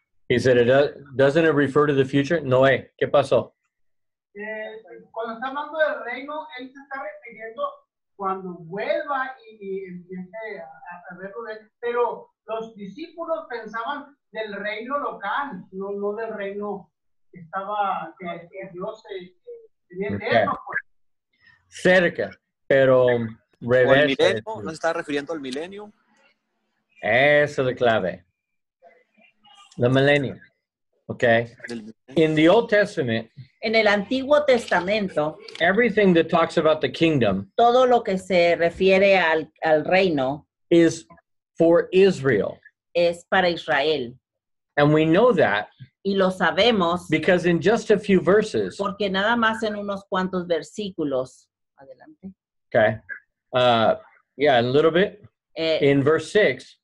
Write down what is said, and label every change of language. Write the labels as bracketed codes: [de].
[en] He said, doesn't it refer to the future? [es] Noé, ¿qué pasó? Cuando está hablando del reino, él se está refiriendo cuando vuelva y empiece a verlo de él. Pero los discípulos pensaban del reino local, no del reino que estaba, que Dios tenía eterno. Pues. Cerca, pero ¿O el revés. milenio? ¿No se está refiriendo al milenio? Esa es la clave. [en] The millennium. [es] Okay. [en] In the Old Testament, [es] En el Antiguo Testamento, [en] everything that talks about the kingdom [es] todo lo que se refiere al reino [en] is for Israel. [es] es para Israel. [en] And we know that [es] Y lo sabemos [en] because in just a few verses, [es] porque nada más en unos cuantos versículos, adelante, [en] okay, yeah, a little bit, in verse 6,